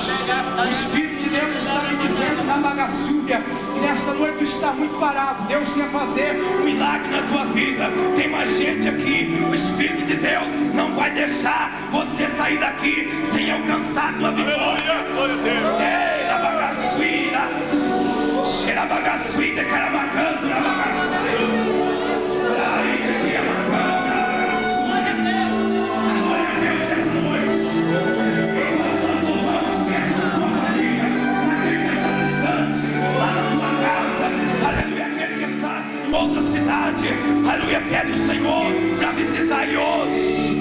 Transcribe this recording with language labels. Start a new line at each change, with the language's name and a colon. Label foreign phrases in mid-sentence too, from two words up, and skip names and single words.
Portuguese: O Espírito de Deus está me dizendo na bagaçúbia que nesta noite tu está muito parado. Deus quer fazer um milagre na tua vida. Tem mais gente aqui. O Espírito de Deus não vai deixar você sair daqui sem alcançar a tua vitória. Ei, na bagaçuíra. Cheira bagaçuíra, caramacando na bagaçuíra. Outra cidade, aleluia, pede o Senhor para visitar e hoje.